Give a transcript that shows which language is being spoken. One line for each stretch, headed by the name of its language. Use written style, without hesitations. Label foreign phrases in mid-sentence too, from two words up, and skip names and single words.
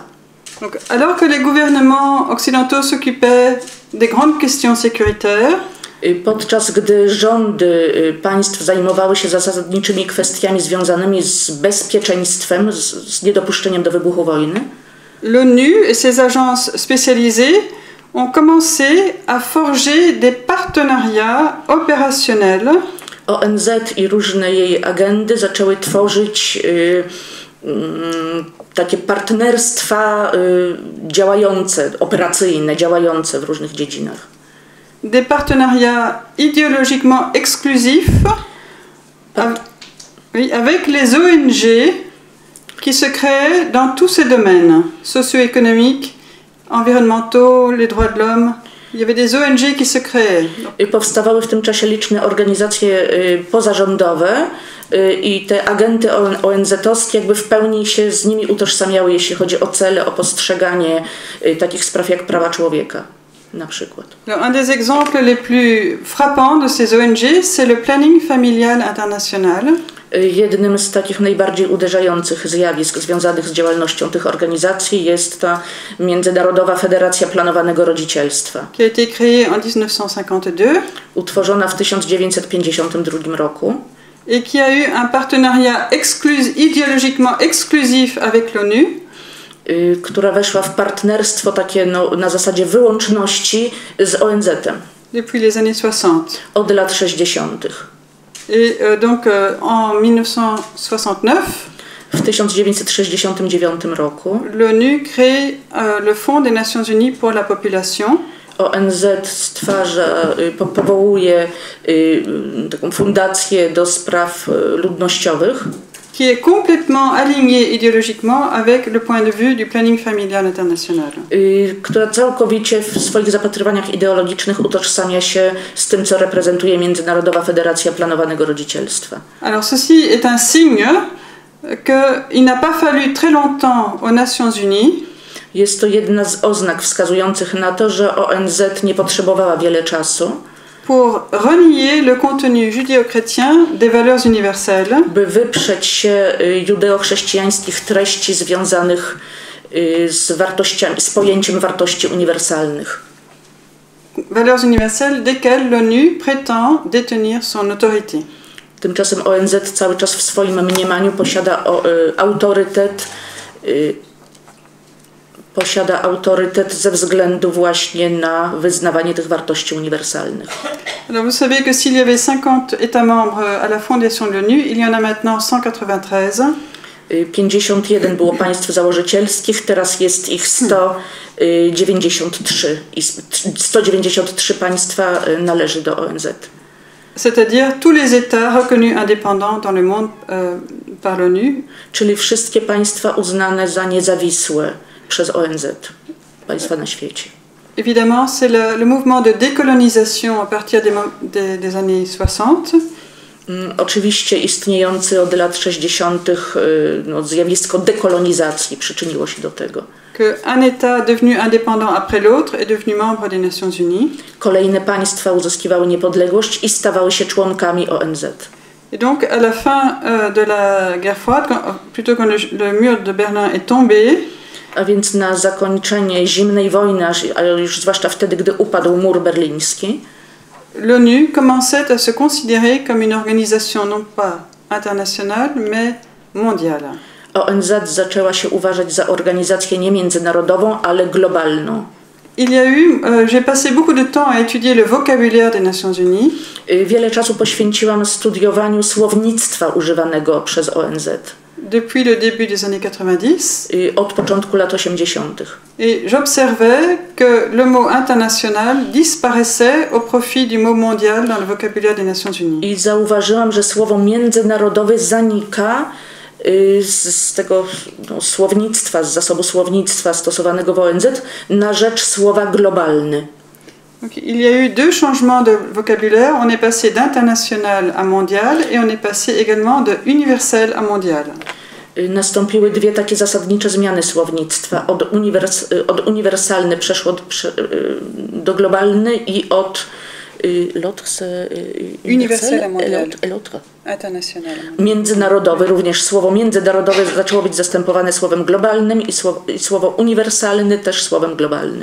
French: Donc, alors que les gouvernements occidentaux s'occupaient des grandes questions sécuritaires,
Polish: podczas gdy rządy państw zajmowały się zasadniczymi kwestiami związanymi z bezpieczeństwem, z niedopuszczeniem do wybuchu wojny,
French: l'ONU et ses agences spécialisées ont commencé à forger des partenariats opérationnels.
Polish: ONZ i różne jej agendy zaczęły tworzyć takie partnerstwa działające, operacyjne, działające w różnych dziedzinach.
French: Des partenariats idéologiquement exclusifs avec les ONG qui se créaient dans tous ces domaines socio-économiques, environnementaux, les droits de l'homme. Il y avait des ONG qui se créaient.
Polish: Powstawały w tym czasie liczne organizacje pozarządowe i te agenty ONZ-owskie jakby w pełni się z nimi utożsamiały, jeśli chodzi o cele, o postrzeganie takich spraw jak prawa człowieka. Na przykład.
French: Un des exemples les plus frappants de ces ONG, c'est le planning familial international.
Polish: Jednym z takich najbardziej uderzających zjawisk związanych z działalnością tych organizacji jest ta Międzynarodowa Federacja Planowanego Rodzicielstwa.
French: Qui a été créée en 1952.
Polish: Utworzona w 1952 roku.
French: Et qui a eu un partenariat idéologiquement exclusif avec l'ONU.
Polish: Która weszła w partnerstwo takie na zasadzie wyłączności z ONZ-em.
French: Depuis les années 60.
Polish: Od lat 60.
French: Et donc en 1969,
Polish: w 1969 roku
French: l'ONU crée le Fonds des Nations Unies pour la population.
Polish: ONZ powołuje taką fundację do spraw ludnościowych,
French: qui est complètement aligné idéologiquement avec le point de vue du planning familial international.
Polish: Która całkowicie w swoich zapatrywaniach ideologicznych utożsamia się z tym, co reprezentuje Międzynarodowa Federacja Planowanego Rodzicielstwa.
French: Alors ceci est un signe qu'il n'a pas fallu très longtemps aux Nations Unies.
Polish: Jest to jedna z oznak wskazujących na to, że ONZ nie potrzebowała wiele czasu,
French: pour renier le contenu judéo-chrétien des valeurs universelles,
Polish: by wyprzeć się judeo-chrześcijańskich treści związanych z wartościami, z pojęciem wartości uniwersalnych.
French: Valeurs universelles desquelles l'ONU prétend détenir son autorité.
Polish: Tymczasem ONZ cały czas w swoim mniemaniu posiada autorytet ze względu właśnie na wyznawanie tych wartości uniwersalnych.
French: Alors vous savez que s'il y avait 50 États membres à la fondation de l'ONU, il y en a maintenant 193.
Polish: 51 było państw założycielskich, teraz jest ich 193 i 193 państwa należy do ONZ.
French: C'est-à-dire tous les États reconnus indépendants dans le monde par l'ONU.
Polish: Czyli wszystkie państwa uznane za niezawisłe przez ONZ, państwa na świecie.
French: Évidemment, c'est le mouvement de décolonisation à partir des années 60.
Polish: Oczywiście istniejący od lat 60. Zjawisko dekolonizacji przyczyniło się do tego.
French: Qu'un État devenu indépendant après l'autre est devenu membre des Nations Unies.
Polish: Kolejne państwa uzyskiwały niepodległość i stawały się członkami ONZ.
French: Et donc à la fin de la guerre froide, plutôt quand le mur de Berlin est tombé,
Polish: a więc na zakończenie zimnej wojny, a już zwłaszcza wtedy, gdy upadł mur berliński,
French: l'ONU commençait à se considérer comme une organisation non pas internationale, mais mondiale.
Polish: ONZ zaczęła się uważać za organizację nie międzynarodową, ale globalną.
French: Il y a eu, j'ai passé beaucoup de temps à étudier le vocabulaire des Nations Unies.
Polish: Wiele czasu poświęciłam studiowaniu słownictwa używanego przez ONZ.
French: Depuis le début des années 90.
Polish: Od początku lat 80.
French: Et j'observais que le mot international disparaissait au profit du mot mondial dans le vocabulaire des Nations Unies.
Polish: I zauważyłam, że słowo międzynarodowy zanika z tego słownictwa, z zasobu słownictwa stosowanego w ONZ na rzecz słowa globalny.
French: Donc, il y a eu deux changements de vocabulaire. On est passé d'international à mondial et on est passé également de universel à mondial.
Polish: Nastąpiły dwie takie zasadnicze zmiany słownictwa. Od uniwersalny przeszło do globalny i od
French: universel à mondial. International.
Polish: Międzynarodowy, również słowo międzynarodowe zaczęło być zastępowane słowem globalnym i słowo uniwersalny też słowem globalny.